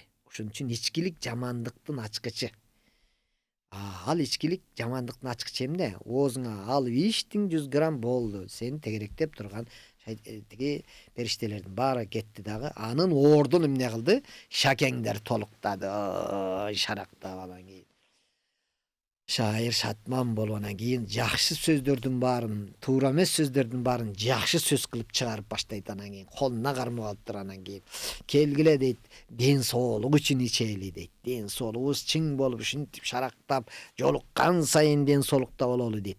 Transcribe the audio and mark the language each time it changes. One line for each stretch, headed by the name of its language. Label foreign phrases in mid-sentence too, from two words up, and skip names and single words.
Kyrgyz: Ошон үчүн ичкилик жамандыктын ачкычы. Ал ичкилик жамандыктын ачкычы эмне? Оозуңа алып ичтиң, 100 грамм болду. Сени тегеректеп турган тиги периштелердин баары кетти дагы. Анын ордун эмне кылды? Шакеңдер толуктады. Шарактап анан кийин. Şair Şatman bolгандан кийин жакшы сөздөрдүн баарын, туура эмес сөздөрдүн баарын жакшы сөз кылып чыгарып баштайт. Анан кийин колуна кармап алыптыр. Анан кийин келгиле дейт, ден соолук үчүн ичели дейт. Ден соолугубуз чың болуп ушинтип шарактап, жолуккан сайын ден соолукта бололу дейт.